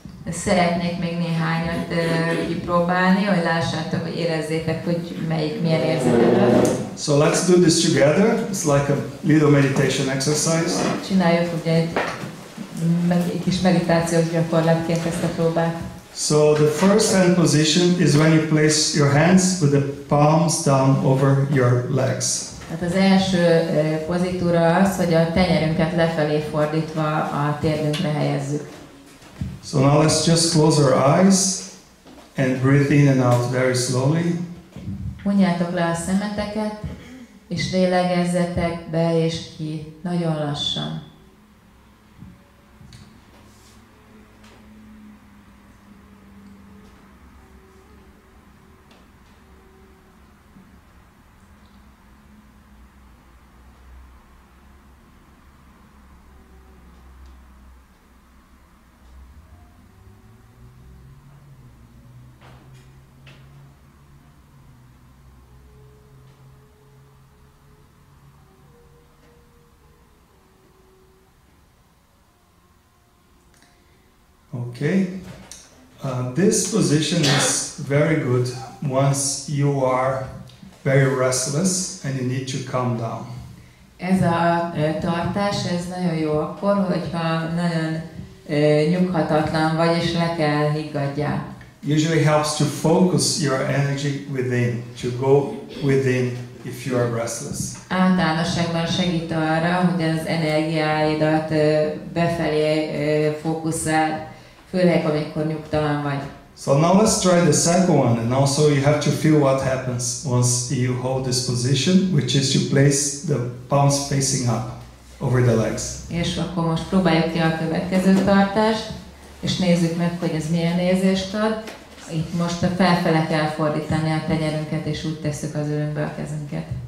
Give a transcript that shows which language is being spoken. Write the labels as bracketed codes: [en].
[hu] Szeretnék még néhányat kipróbálni, hogy lássátok, hogy érezzétek, hogy milyen érzetekben. [en] So let's do this together. It's like a little meditation exercise. [hu] Csináljuk ugye egy kis meditációs gyakorlatként ezt a próbát. [en] So the first hand position is when you place your hands with the palms down over your legs. [hu] Tehát az első pozitúra az, hogy a tenyerünket lefelé fordítva a térdünkre helyezzük. [en] So now let's just close our eyes and breathe in and out very slowly. [hu] Hunjátok le a szemeteket, és lélegezzetek be és ki, nagyon lassan. [en] Okay, this position is very good once you are very restless and you need to calm down. [hu] Ez a tartás, ez nagyon jó akkor, hogyha nagyon nyughatatlan vagy, és le kell higgadjál. [en] Usually helps to focus your energy within, to go within if you are restless. [hu] Általánosságban segít arra, hogy az energiáidat befelé fókuszál, főleg amikor nyugtalan vagy. [en] So now let's try the second one, and also you have to feel what happens once you hold this position, which is to place the palms facing up over the legs. [hu] És akkor most próbáljuk ki a következő tartást, és nézzük meg, hogy ez milyen érzést ad. Itt most a felfele kell fordítani a tenyerünket, és úgy tesszük az ölünkbe a kezünket.